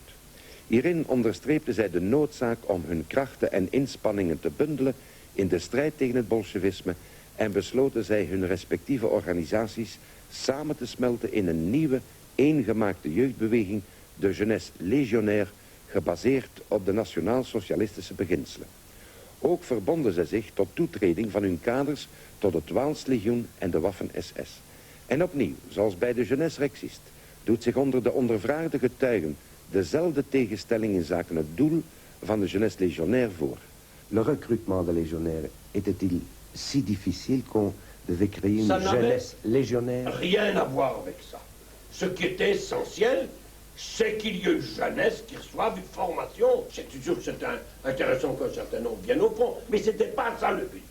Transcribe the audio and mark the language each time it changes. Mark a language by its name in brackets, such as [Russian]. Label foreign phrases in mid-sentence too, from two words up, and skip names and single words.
[Dutch] Hierin onderstreepten zij de noodzaak om hun krachten en inspanningen te bundelen in de strijd tegen het bolsjewisme en besloten zij hun respectieve organisaties samen te smelten in een nieuwe, eengemaakte jeugdbeweging, de Jeunesse Légionnaire, gebaseerd op de nationaal-socialistische beginselen. Ook verbonden zij zich tot toetreding van hun kaders tot het Waalslegioen en de Waffen-SS. En opnieuw, zoals bij de Jeunesse Rexiste, doet zich onder de ondervraagde getuigen dezelfde tegenstelling in zaken het doel van de Jeunesse Légionnaire voor. [French] Le recrutement des légionnaires était-il si difficile qu'on devait créer une jeunesse légionnaire? Rien à voir avec ça. Ce qui était essentiel, c'est qu'il y ait une jeunesse qui reçoive une formation. C'est sûr que c'est intéressant qu'un certain nombre viennent au front, mais c'était pas ça le but.